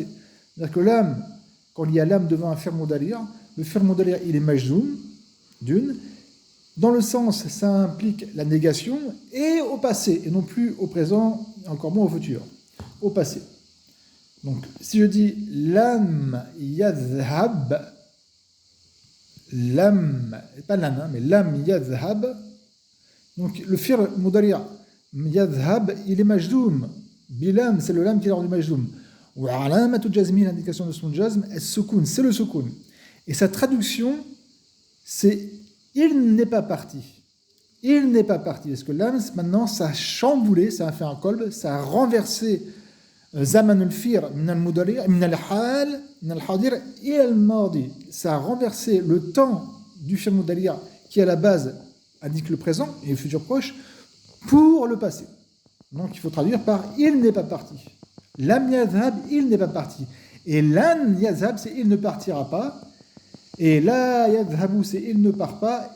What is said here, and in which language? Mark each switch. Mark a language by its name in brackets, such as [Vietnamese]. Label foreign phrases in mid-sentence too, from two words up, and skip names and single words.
[French] C'est-à-dire que l'âme, quand il y a l'âme devant un [Arabic] فعل مضارع', [French] le [Arabic] فعل مضارع' [French] il est majzoum, d'une. Dans le sens, ça implique la négation et au passé, et non plus au présent, encore moins au futur. Au passé. Donc, si je dis [Arabic] لم يذهب, [French] lam, pas l'an, mais [Arabic] لم يذهب, [French] donc le [Arabic] فعل مضارع يذهب, [French] il est majzoum. Bilam, c'est le lam qui est rendu majzoum. Ou [Arabic] علامة جزم, [French] l'indication de son jazm, es-soukoun, c'est le soukoun. Et sa traduction, c'est il n'est pas parti. Il n'est pas parti. Parce que l'âme, maintenant, ça a chamboulé, ça a fait un kolb, ça a renversé [Arabic] زمن الفير من المضارع من الحال من الحاضر إلى الماضي. [French] Ça a renversé le temps du [Arabic] فعل مضارع' [French] qui à la base indique le présent et le futur proche pour le passé. Donc il faut traduire par il n'est pas parti. [Arabic] لم يذهب, [French] il n'est pas parti. Et [Arabic] لن يذهب, [French] c'est il ne partira pas. Et [Arabic] لا يذهب, [French] c'est il ne part pas.